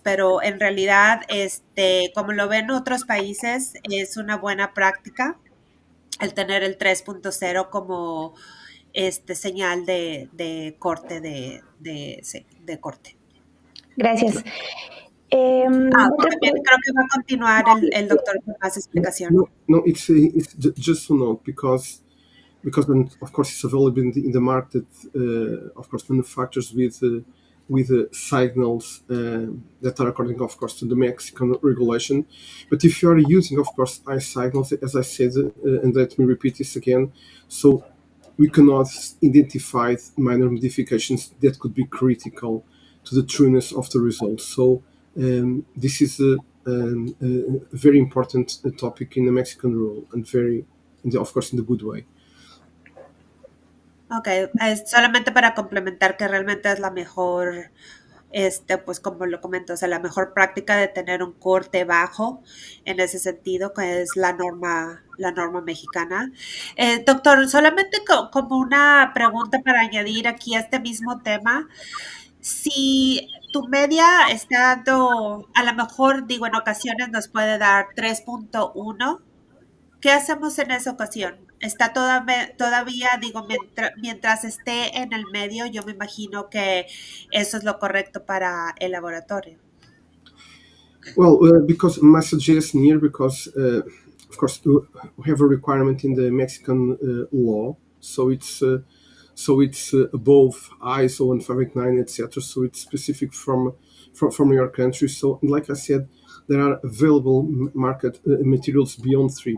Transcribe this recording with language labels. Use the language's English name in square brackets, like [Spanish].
[Spanish] Pero en realidad, como lo ven otros países, es una buena práctica el tener el 3.0 como señal de corte sí, de corte. Gracias. Otra También creo que va a continuar el doctor con más explicación. [English] No, it's just to note, because then, of course, it's available in the market. Of course, manufacturers with signals that are according, of course, to the Mexican regulation. But if you are using, of course, I signals, as I said, and let me repeat this again, so we cannot identify minor modifications that could be critical to the trueness of the results. So this is a very important topic in the Mexican rule, and very, of course, in the good way. [Spanish] Ok, es solamente para complementar que realmente es la mejor, pues como lo comento, o sea, la mejor práctica de tener un corte bajo en ese sentido, que es la norma mexicana. Doctor, solamente como una pregunta para añadir aquí a este mismo tema. Si tu media está dando, a lo mejor digo, en ocasiones nos puede dar 3.1. ¿Qué hacemos en esa ocasión? Está todavía, digo, mientras esté en el medio, yo me imagino que eso es lo correcto para el laboratorio. [English] Well, because my suggestion here, because of course we have a requirement in the Mexican law, so it's above ISO 1589, etc. So it's specific from your country. So, like I said, there are available market materials beyond 3.